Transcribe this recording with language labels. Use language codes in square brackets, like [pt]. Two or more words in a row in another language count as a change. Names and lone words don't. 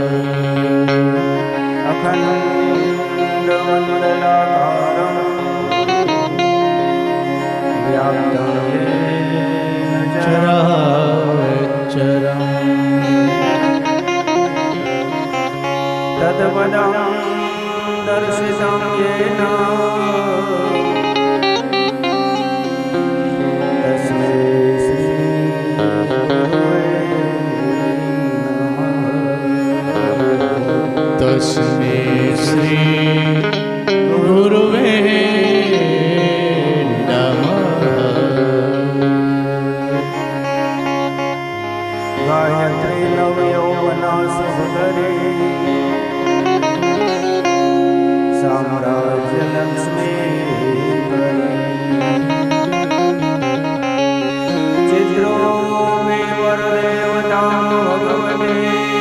[sa] अखण्डमण्डलाकारं व्याप्तं येन चराचरं तत्पदं दर्शितं येन तस्मै तस्मै श्री गुरवे नमः. गायत्री नवयौवना सुंदरी साम्राज्य लक्ष्मी चित्रो विवर देवता भगवती